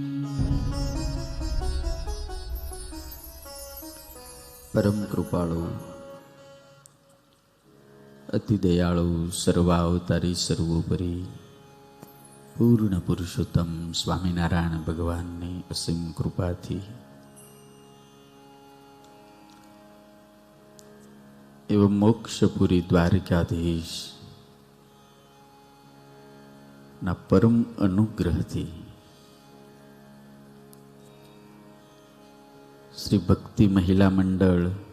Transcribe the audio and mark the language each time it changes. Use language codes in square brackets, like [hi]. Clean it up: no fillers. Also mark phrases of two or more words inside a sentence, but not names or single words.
[gu] પરમ કૃપાળુ અતિ દયાળુ સર્વાવતારી સર્વોપરિ પૂર્ણ પુરુષોત્તમ સ્વામીનારાયણ भगवानની અસીમ કૃપાથી એવં મોક્ષપુરી દ્વારકાધીશ ના પરમ અનુગ્રહથી શ્રી ભક્તિ મહિલા મંડળ